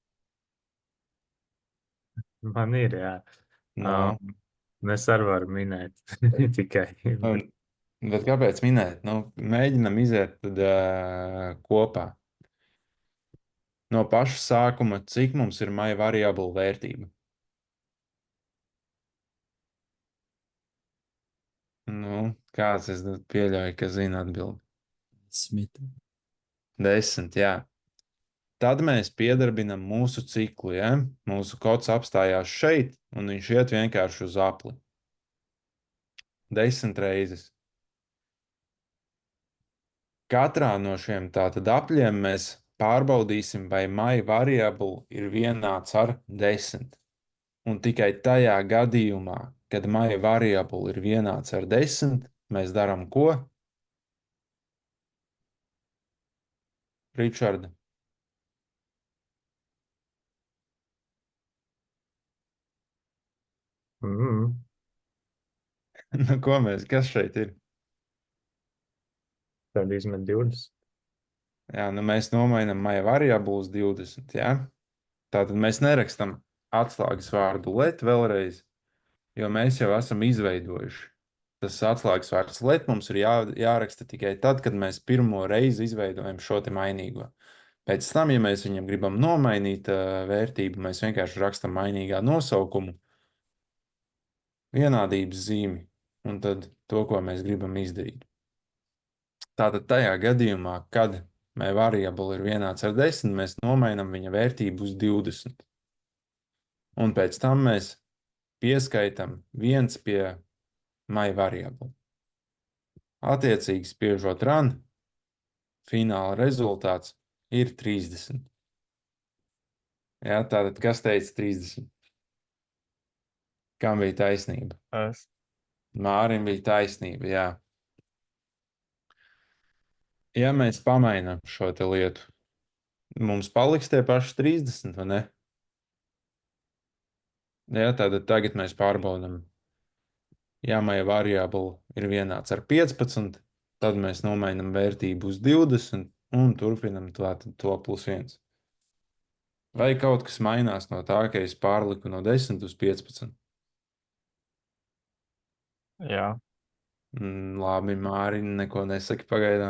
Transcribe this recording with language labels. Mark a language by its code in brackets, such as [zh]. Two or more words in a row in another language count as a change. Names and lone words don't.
[lv] Man ir, jā. No. Es arī varu minēt tikai. Bet kāpēc minēt? Nu, mēģinam iziet tad, kopā. No paša sākuma, cik mums ir [en] my variable [lv] vērtība? Nu, kāds es pieļauju, ka zina atbildi? 10. 10, jā. Tad mēs piedarbinam mūsu ciklu, ja? Mūsu kods apstājās šeit, un viņš iet vienkārši uz apli. 10 reizes. Katrā no šiem tātad apļiem mēs pārbaudīsim, vai [en] my variable [lv] ir vienāds ar 10. Un tikai tajā gadījumā, kad [en] my variable [lv] ir vienāds ar 10, mēs darām ko? Ričarda. Nu, ko mēs, kas šeit ir? Tad izmet 20. Jā, nu mēs nomainam [en] my variable [lv] uz 20, jā? Tātad mēs nerakstam atslēgas vārdu let vēlreiz, jo mēs jau esam izveidojuši. Tas atslēgas vārds let mums ir jāraksta tikai tad, kad mēs pirmo reizi izveidojam šo te mainīgo. Pēc tam, ja mēs viņam gribam nomainīt vērtību, mēs vienkārši rakstam mainīgā nosaukumu, vienādības zīmi, un tad to, ko mēs gribam izdarīt. Tātad tajā gadījumā, kad [en] my variable [lv] ir vienāds ar 10, mēs nomainam viņa vērtību uz 20. Un pēc tam mēs pieskaitam 1 pie [en] my variable. [lv] Attiecīgi spiežot run, fināla rezultāts ir 30. Jā, tātad kas teica 30? Kam bija taisnība? Es. Mārim bija taisnība, jā. Ja mēs pamainām šo te lietu, mums paliks tie paši 30, vai ne? Jā, tātad tagad mēs pārbaudam. Ja [en] my variable [lv] ir vienāds ar 15, tad mēs nomainam vērtību uz 20 un turpinam to plus 1. Vai kaut kas mainās no tā, ka es pārliku no 10 uz 15? Jā. Labi, Māri, neko nesaki pagaidām.